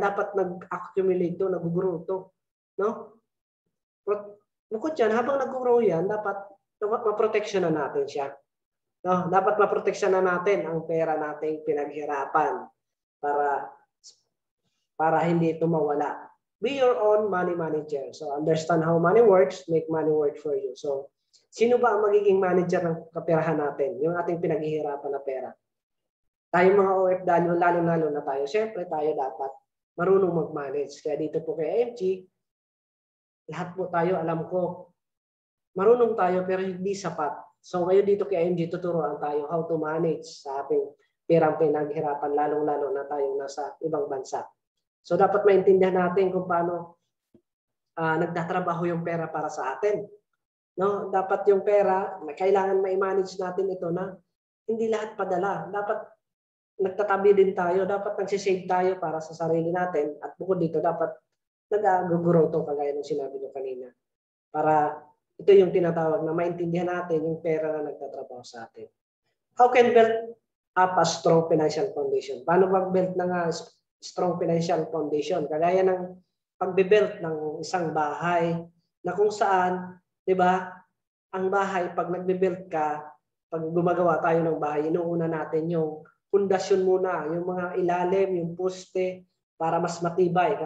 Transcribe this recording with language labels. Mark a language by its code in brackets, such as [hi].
[tl] Dapat nag-accumulate to, nag-grow to. No? Bukod yan, habang nag-grow yan, dapat maproteksyonan natin siya. No? Dapat maproteksyonan natin ang pera nating pinaghirapan para hindi ito mawala. [en] Be your own money manager. So understand how money works, make money work for you. [tl] So sino ba ang magiging manager ng kaperahan natin? Yung ating pinaghihirapan na pera. Tayo mga OFW, lalo-lalo na tayo. Siyempre, tayo dapat marunong mag-manage. Kaya dito po kay IMG, lahat po tayo, alam ko, marunong tayo pero hindi sapat. So ngayon dito kay IMG, tuturuan tayo [en] how to manage [tl] sa ating perang pinaghirapan, lalong-lalo na tayong nasa ibang bansa. So dapat maintindihan natin kung paano nagtatrabaho yung pera para sa atin. No? Dapat yung pera, kailangan ma-manage natin ito na hindi lahat padala. Dapat nagtatabi din tayo, dapat nagsisave tayo para sa sarili natin at bukod dito dapat nag-grow to kagaya ng sinabi nyo kanina. Para ito yung tinatawag na maintindihan natin yung pera na nagtatrabaho sa atin. [en] How can build up a strong financial foundation? [tl] Paano mag-build ng strong financial foundation? Kagaya ng pag-build ng isang bahay na kung saan, di ba, ang bahay, pag nag-build ka, pag gumagawa tayo ng bahay, inuuna natin yung pundasyon muna, yung mga ilalim, yung poste, para mas matibay.